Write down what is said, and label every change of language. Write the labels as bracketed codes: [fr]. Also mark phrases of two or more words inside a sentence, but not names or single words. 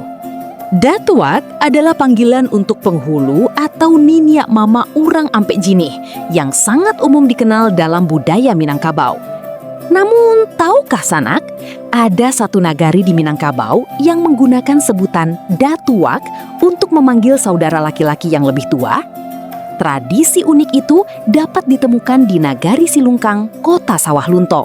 [id] Datuak adalah panggilan untuk penghulu atau [min] niniak mama urang ampe jinih [id] yang sangat umum dikenal dalam budaya Minangkabau. Namun, tahukah sanak, ada satu nagari di Minangkabau yang menggunakan sebutan Datuak untuk memanggil saudara laki-laki yang lebih tua? Tradisi unik itu dapat ditemukan di Nagari Silungkang, Kota Sawah Lunto.